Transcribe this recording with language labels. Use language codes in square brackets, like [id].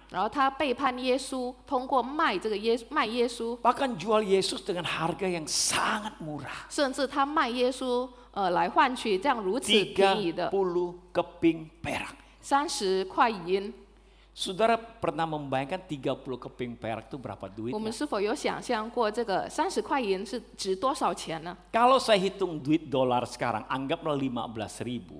[zh] 然后他背叛耶稣，通过卖耶稣， [id] Bahkan jual Yesus dengan harga yang sangat murah. [zh] 甚至他卖耶稣来换取这样如此便宜的 [id] 30 keping perak. [zh] 30块银。 [id] Saudara pernah membayangkan 30 keping perak itu berapa duit? [zh] 我们是否有想象过这个30块银是值多少钱呢？ [id] Kalau saya hitung duit dolar sekarang, anggaplah 15.000.